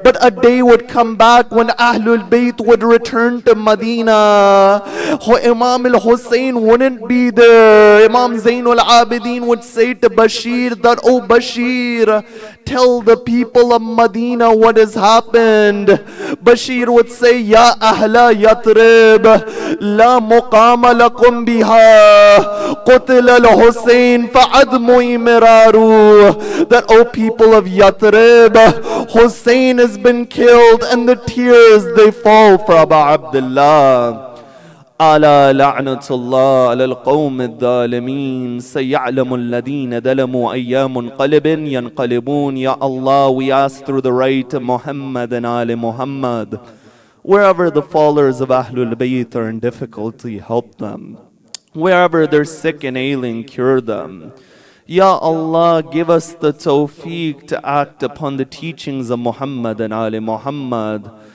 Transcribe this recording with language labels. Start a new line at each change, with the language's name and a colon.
English: But a day would come back when Ahlul Bayt would return to Medina. Imam al-Hussein wouldn't be there. Imam Zainul Abidin would say to Bashir that, "Oh Bashir, tell the people of Medina what has happened." Bashir would say,
Arabic: "Ya Ahla Yatrib, لا مقام لكم بها قتل الحسين فعدموا مرارو."
English: That, O people of Yatrib, Hussein has been killed and the tears they fall for Abu Abdullah.
Arabic: ألا لعنة الله على القوم الظالمين سيعلم الذين ظلموا أي منقلب ينقلبون.
English: Ya Allah, we ask through the right of Muhammad and Ali Muhammad, wherever the followers of Ahlul Bayt are in difficulty, help them. Wherever they're sick and ailing, cure them. Ya Allah, give us the tawfiq to act upon the teachings of Muhammad and Ali Muhammad.